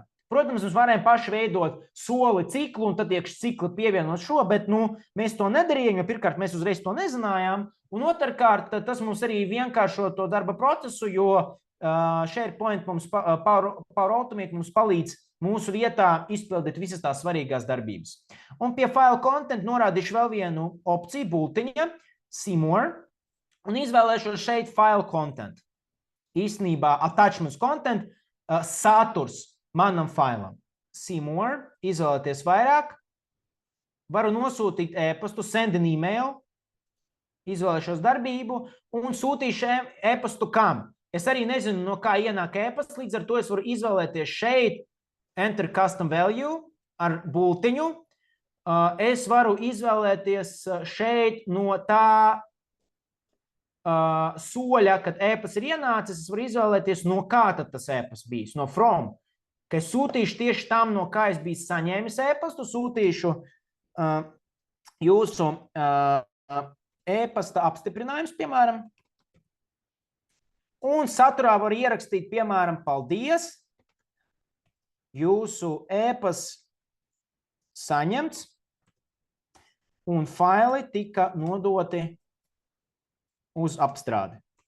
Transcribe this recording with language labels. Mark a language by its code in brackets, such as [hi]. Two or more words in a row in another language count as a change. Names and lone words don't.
[lv] Protams, mēs varējām paši veidot soli ciklu un tad iekš cikli pievienot šo, bet mēs to nedarījām, jo pirmkārt mēs uzreiz to nezinājām, un otrkārt tas mums arī vienkāršo to darba procesu, jo SharePoint mums, Power Automate mums palīdz mūsu vietā izpildīt visas tās svarīgās darbības. Un pie [en] file content [lv] norādīšu vēl vienu opciju, bultiņa, [en] see more, [lv] un izvēlēšos šeit [en] file content. [lv] Īstenībā [en] attachments content, [lv] saturs manam failam. [en] See more, [lv] izvēlēties vairāk, varu nosūtīt e-pastu, [en] send an email, [lv] izvēlēšos darbību un sūtīšu e-pastu kam. Es arī nezinu, no kā ienāk e-pasts, līdz ar to es varu izvēlēties šeit [en] enter custom value [lv] ar bultiņu. Es varu izvēlēties šeit no tā soļa, kad e-pasts ir ienācis, es varu izvēlēties, no kā tad tas e-pasts bijis, no from. Ka es sūtīšu tieši tam, no kā es biju saņēmis e-pastu, sūtīšu jūsu e-pasta apstiprinājums, piemēram, un saturā var ierakstīt, piemēram, paldies, jūsu e-pasts saņemts, un faili tika nodoti uz apstrādi.